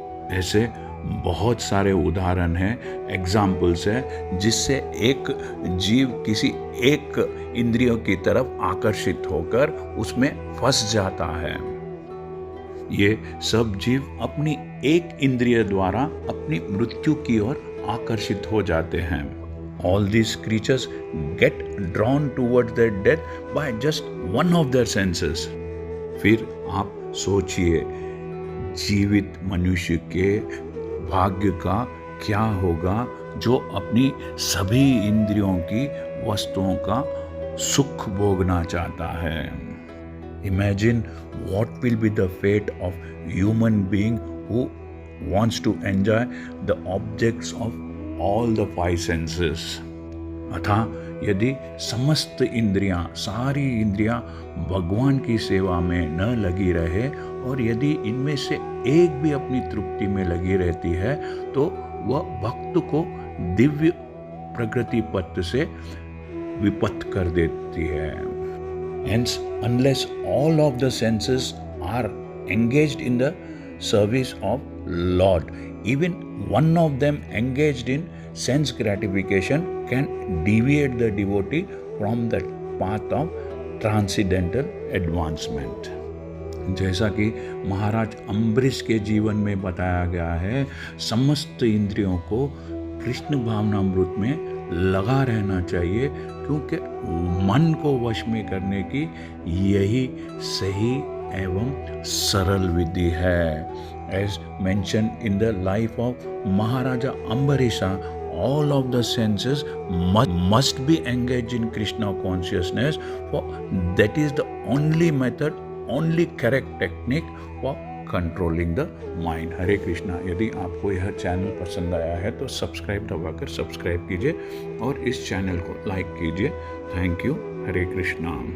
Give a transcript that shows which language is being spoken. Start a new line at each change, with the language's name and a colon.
Hindi: ऐसे बहुत सारे उदाहरण हैं, एग्जाम्पल्स हैं, जिससे एक जीव किसी एक इंद्रियों की तरफ आकर्षित होकर उसमें फंस जाता है। ये सब जीव अपनी एक इंद्रिय द्वारा अपनी मृत्यु की ओर आकर्षित हो जाते हैं।
English: All these creatures get drawn towards their death by just one of their senses.
Hindi: फिर आप सोचिए, जीवित मनुष्य के भाग्य का क्या होगा जो अपनी सभी इंद्रियों की वस्तुओं का सुख भोगना चाहता है।
English: Imagine what will be the fate of human being who wants to enjoy the objects of all the five senses.
Hindi: अतः यदि समस्त इंद्रियां, सारी इंद्रियां भगवान की सेवा में न लगी रहे और यदि इनमें से एक भी अपनी तृप्ति में लगी रहती है, तो वह भक्त को दिव्य प्रगति पथ से विपथ कर देती है।
English: Hence, unless all of the senses are engaged in the service of Lord, even one of them engaged in sense gratification can deviate the devotee from the path of transcendental advancement.
Hindi: जैसा कि महाराज अम्बरीश के जीवन में बताया गया है, समस्त इंद्रियों को कृष्ण भावनामृत में लगा रहना चाहिए, क्योंकि मन को वश में करने की यही सही एवं सरल विधि है।
English: As mentioned in the life of Maharaja Ambarisha, all of the senses must be engaged in Krishna consciousness, for that is the only method, only correct technique for controlling the mind.
Hindi: हरे कृष्णा। यदि आपको यह channel पसंद आया है तो subscribe दबाकर subscribe कीजिए और इस चैनल को लाइक कीजिए।
English: Thank you.
Hindi: हरे कृष्णा।